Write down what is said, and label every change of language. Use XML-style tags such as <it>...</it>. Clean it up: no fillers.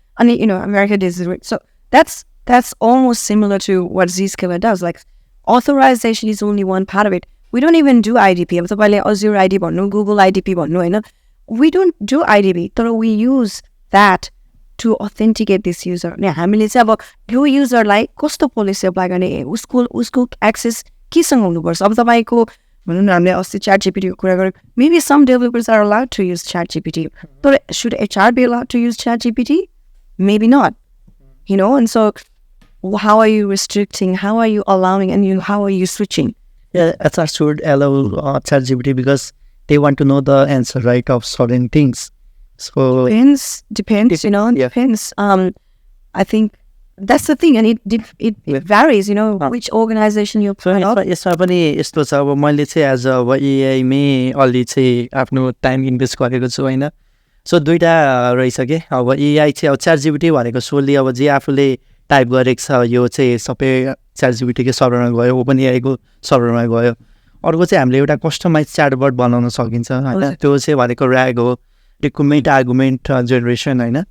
<en>अनि America does it. So that's almost similar to what Zscaler does. Like authorization is only one part of it. We don't even do IDP.</en> <ne>अब तपाईले Azure ID भन्नु, Google IDP भन्नु हैन.</ne> <en>We don't do IDP. तर we use that to authenticate this user.</en> <ne>नि हामीले चाहिँ अब यो युजरलाई कस्तो पोलिसी अप्लाई गर्ने, उसको एक्सेस केसँग हुनुपर्छ. अब तपाईको भनौँ न हामीले अस्ति ChatGPT को कुरा गर्यौं.</ne> <en>Maybe some developers are allowed to use ChatGPT. तर should HR be allowed to use ChatGPT? Maybe not. And so how are you restricting, how are you allowing, and how are you switching? Yeah, HR should allow ChatGPT because they want to know the answer, right, of certain things. So Depends, yeah. depends. I think that's the thing, and it varies, which organization you're part of.</en> <ne>यसमा पनि यस्तो छ अब मैले चाहिँ as अब एआईमै अलि चाहिँ आफ्नो टाइम इन्भेस्ट गरेको छु होइन सो दुइटा रहेछ कि अब एआई चाहिँ अब च्याटजिपिटी भनेको सोली अब जे आफूले टाइप गरेको छ यो चाहिँ सबै च्याटजिपिटीकै सर्भरमा गयो ओपन एआईको सर्भरमा गयो अर्को चाहिँ हामीले एउटा कस्टमाइज च्याटबट बनाउन सकिन्छ होइन त्यो चाहिँ भनेको ऱ्याग हो रिक्रुटमेन्ट आर्गुमेन्ट जेनेरेसन होइन</ne>